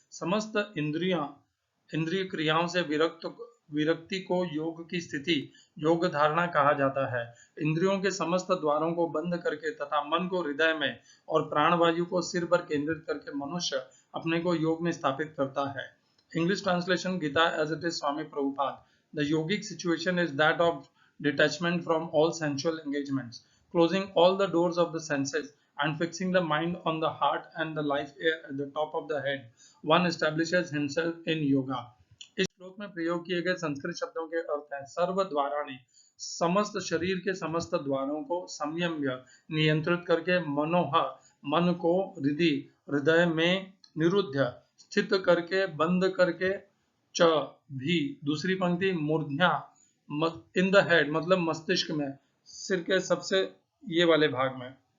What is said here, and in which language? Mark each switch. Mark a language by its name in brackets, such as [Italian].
[Hindi] समस्त इंद्रिय क्रियाओं से विरक्ति को योग की स्थिति, योग धारणा कहा जाता है। इंद्रियों के समस्त द्वारों को बंद करके तथा मन को हृदय में और प्राणवायु को सिर पर केंद्रित करके मनुष्य अपने को योग में स्थापित करता है। [English] English translation, Gita as it is, Swami Prabhupada. The yogic situation is that of detachment from all sensual engagements, closing all the doors of the senses and fixing the mind on the heart and the life air at the top of the head. One establishes himself in yoga. [Hindi] इस श्लोक में प्रयोग किए गए संस्कृत शब्दों के अर्थ हैं सर्व द्वाराणि, समस्त शरीर के समस्त द्वारों को संयम्य नियंत्रित करके, मनोह मन को, हृदय में, निरुद्ध स्थित करके, बंद करके, च भी दूसरी पंक्ति, मूर्ध्या [English] in the head [Hindi] मतलब मस्तिष्क में, सिर के सबसे ये वाले भाग में,